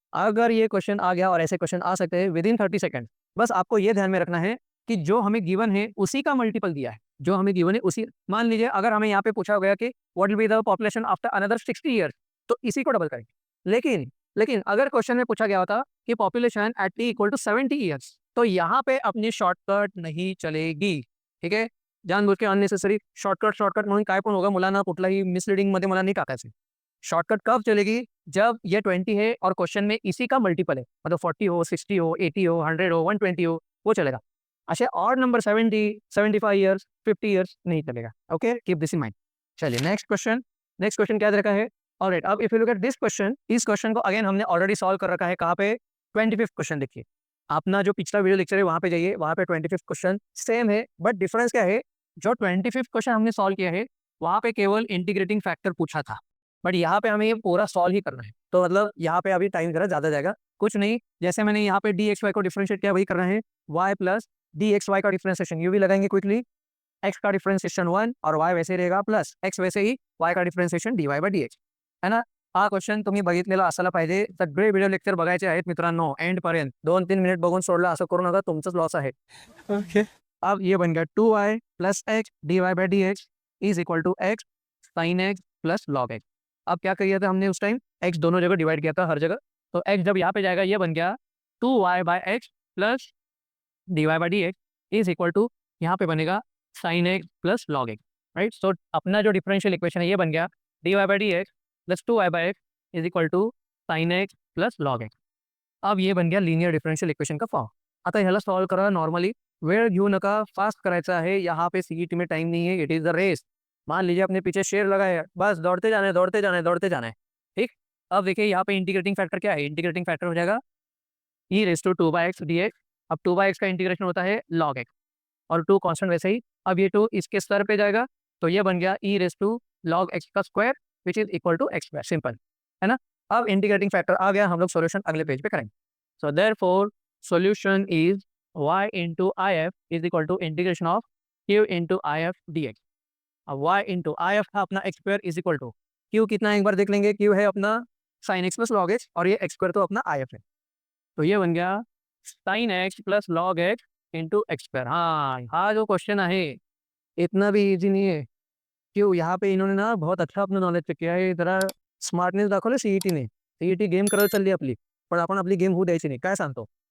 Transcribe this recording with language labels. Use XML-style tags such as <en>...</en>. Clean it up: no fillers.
<hi>अगर ये क्वेश्चन आ गया, और ऐसे क्वेश्चन आ सकते हैं विद इन 30 सेकेंड, बस आपको ये ध्यान में रखना है कि जो हमें गिवन है उसी का मल्टीपल दिया है, जो हमें गिवन है उसी, मान लीजिए अगर हमें यहाँ पे पूछा गया कि</hi> <en>what will be the population after another 60 years,</en> <hi>तो इसी को डबल करेंगे। लेकिन अगर क्वेश्चन में पूछा गया होता कि population at T equal to 70 years, तो यहाँ पे अपनी शॉर्टकट नहीं चलेगी,</hi> <mr>ठीक आहे। जानबूज के अननेसेसरी शॉर्टकट म्हणून काय पण होगा, मुलांना कुठलाही मिसलिडिंग मध्ये मला नाही टाकायचं।</mr> <hi>शॉर्टकट कब चलेगी, जब ये 20 है और क्वेश्चन में इसी का मल्टीपल है, मतलब 40 हो, 60 हो, 80 हो, 100 हो, 120 हो, वो चलेगा। अच्छा, और नंबर 70, 75 ईयर्स, 50 ईयर्स नहीं चलेगा। Okay,</hi> <en>Keep this in mind.</en> <hi>चलिए नेक्स्ट क्वेश्चन क्या दे रखा है। ऑलराइट, अब</hi> <en>if you look at this question,</en> <hi>इस क्वेश्चन को अगेन हमने ऑलरेडी सॉल्व कर रखा है, कहाँ पे, 25th क्वेश्चन देखिए। अपना जो पिछला वीडियो लेक्चर है वहां पे जाइए, वहां पे 25th क्वेश्चन सेम है, बट डिफरेंस क्या है, जो 25th क्वेश्चन हमने सॉल्व किया है वहां पे केवल इंटीग्रेटिंग फैक्टर पूछा था, बट यहाँ पे हमें ये पूरा सॉल्व ही करना है। तो मतलब यहाँ पे अभी टाइम जरा ज्यादा जाएगा, कुछ नहीं, जैसे मैंने यहाँ पे डी एक्स वाई को डिफरेंशिएट किया वही करना है, Y plus D x Y का डिफरेंशिएशन यू भी लगाएंगे क्विकली, एक्स का डिफरेंशिएशन 1 और वाई वैसे रहेगा, प्लस एक्स वैसे ही, वाई का differentiation D Y bye D x, है ना।</hi> <mr>हा क्वेश्चन तुम्ही बघितलेला असायला पाहिजे, सगळे व्हिडिओ लेक्चर बघायचे आहेत मित्रांनो एंड पर्यंत, 2-3 मिनिट बघून सोडला असं करू नका, तुमचंच लॉस आहे।</mr> <hi>ओके, अब ये बन गया 2y plus x D Y by D x is equal to x sine x plus log x. अब क्या किया था हमने उस टाइम, x दोनों जगह डिवाइड किया था हर जगह, तो x जब यहाँ पे जाएगा ये बन गया 2y by x plus D Y by D x is equal to, यहाँ पे बनेगा sine x plus log x, right. सो अपना जो डिफरेंशियल इक्वेशन है ये बन गया D Y by D x plus 2y by x is equal to sine x plus log x. अब ये बन गया लिनियर डिफरेंशियल इक्वेशन का फॉर्म।</hi> <mr>आता ह्याला सॉल्व करा नॉर्मली, वेळ घेऊ नका, फास्ट करायचा</mr> <hi>है, यहाँ पे सीईटी में टाइम नहीं है,</hi> <en>It is the race.</en> <hi>मान लीजिए अपने पीछे शेर लगा है, बस दौड़ते जाना है, दौड़ते जाना है, दौड़ते जाना है, ठीक। अब देखिए यहाँ पे इंटीग्रेटिंग फैक्टर क्या है, इंटीग्रेटिंग फैक्टर हो जाएगा ई raise to 2/x D x. अब 2/x का इंटीग्रेशन होता है log x, और 2 कांस्टेंट वैसे ही। अब ये 2 इसके स्तर पे जाएगा, तो ये बन गया ई रेस टू log x का square</hi> <en>which is equal to x square,</en> <hi>simple, है ना। अब इंटीग्रेटिंग फैक्टर आ गया, हम लोग सोल्यूशन अगले पेज पे करेंगे।</hi> <en>So therefore solution is y into if is equal to integration of q into if dx।</en> <hi>अब y into if था अपना x square is equal to q, कितना एक बार देख लेंगे, q है अपना sin x plus log x, और ये x स्क्वायर तो अपना if है, तो ये बन गया sin x plus log x into x square. हाँ जो क्वेश्चन है इतना भी इजी नहीं है, क्यों, यहाँ पे इन्होंने ना बहुत अच्छा अपना नॉलेज चेक किया है,</hi> <mr>जरा स्मार्टनेस दाखवलं सीईटीने, सीईटी गेम करत चालली आपली, पण आपण आपली गेम होऊ द्यायची नाही, काय सांगतो।</mr>